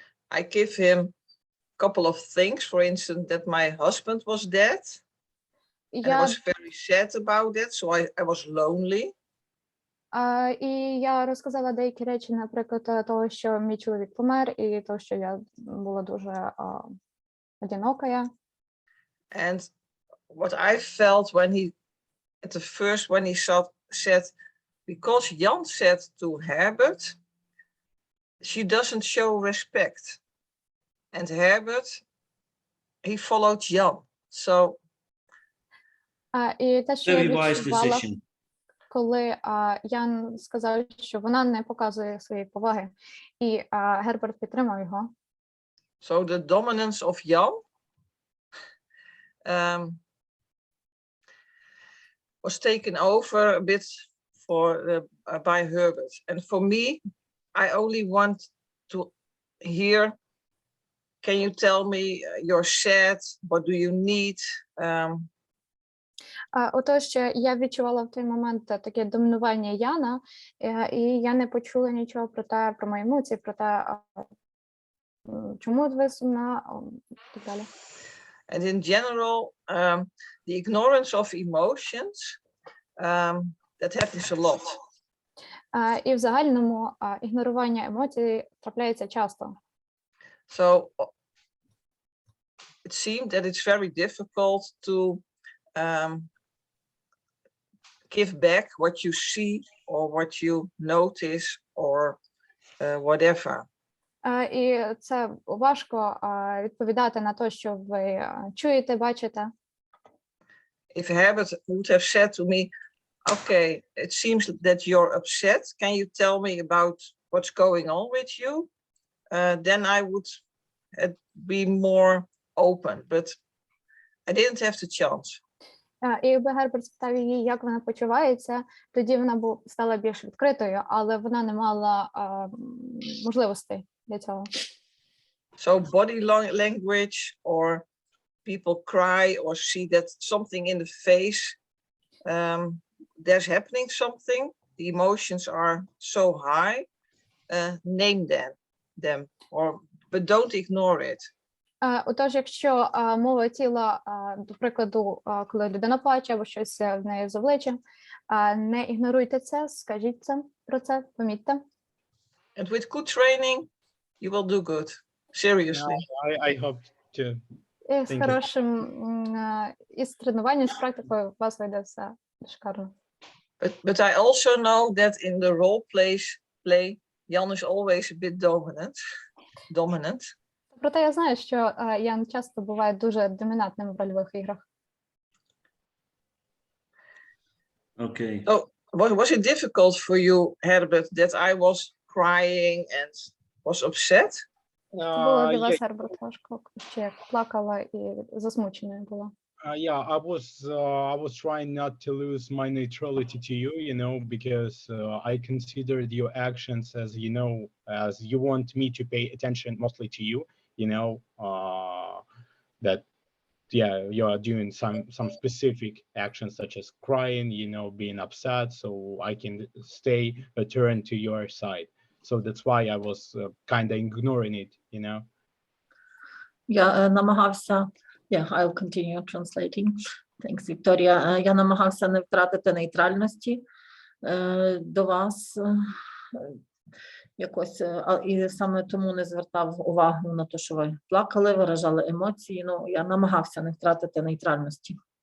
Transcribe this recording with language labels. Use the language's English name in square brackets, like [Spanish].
[English] I gave him a couple of things, for instance, that my husband was dead. And I was very sad about that, so I was lonely. [Ukrainian] І я розказала деякі речі, наприклад, того, що мій чоловік помер, і того, що я була дуже одинокая. [English] And what I felt when he, at the first, when he said, because Jan said to Herbert, she doesn't show respect. And Herbert, he followed Jan. So, [Ukrainian] і те, що я [English] Very wise [Ukrainian] відчувала, [English] decision. [Ukrainian] коли Ян сказав, що вона не показує своєї поваги, і Герберт підтримав його. [English] So the dominance of Jan was taken over a bit by Herbert. And for me, I only want to hear, can you tell me you're sad? What do you need? [Ukrainian] Отож, я відчувала в той момент таке домінування Яна, і я не почула нічого про те, про мої емоції, про те, чому ви сумна, так далі. [English] And in general, the ignorance of emotions, that happens a lot. [Ukrainian] І в загальному ігнорування емоцій трапляється часто. [English] So it seemed that it's very difficult to give back what you see or what you notice or whatever. [Ukrainian] І це важко відповідати на те, що ви чуєте, бачите. [English] If Herbert would have said to me, okay, it seems that you're upset. Can you tell me about what's going on with you? Then I would be more open, but I didn't have the chance. [Ukrainian] І якби Герберт спитав її, як вона почувається, тоді вона стала більш відкритою, але вона не мала можливостей для цього. [English] So body language or people cry or see that something in the face, there's happening something, the emotions are so high, name them but don't ignore it. [Ukrainian] Отож, якщо мова тіла, до прикладу, коли людина плаче або щось в неї з обличчям, не ігноруйте це, скажіть про це, помітьте. [English] And with good training, you will do good. Seriously. I hope to. [Ukrainian] І з хорошим, із тренуванням, з практикою у вас вийде все шикарно. [English] But I also know that in the role play, Jan is always a bit dominant. [Ukrainian] Проте я знаю, що Ян часто буває дуже домінантним в рольових іграх. [English] Okay. So was it difficult for you, Herbert, that I was crying and was upset? [Ukrainian] Було для вас, Герберт, важко, чи як плакала і засмученою була? [English] Yeah, I was trying not to lose my neutrality to you, you know, because I considered your actions as, you know, as you want me to pay attention mostly to you, you know, that, yeah, you are doing some specific actions such as crying, you know, being upset, so I can stay turn to your side. So that's why I was kind of ignoring it, you know. [Ukrainian] Я намагався, [English] I'll continue translating. Thanks, Victoria. [Ukrainian] Я намагався не втратити нейтральності до вас якось, і саме тому не звертав увагу на те, що ви плакали, виражали емоції. Ну, я намагався не втратити нейтральності.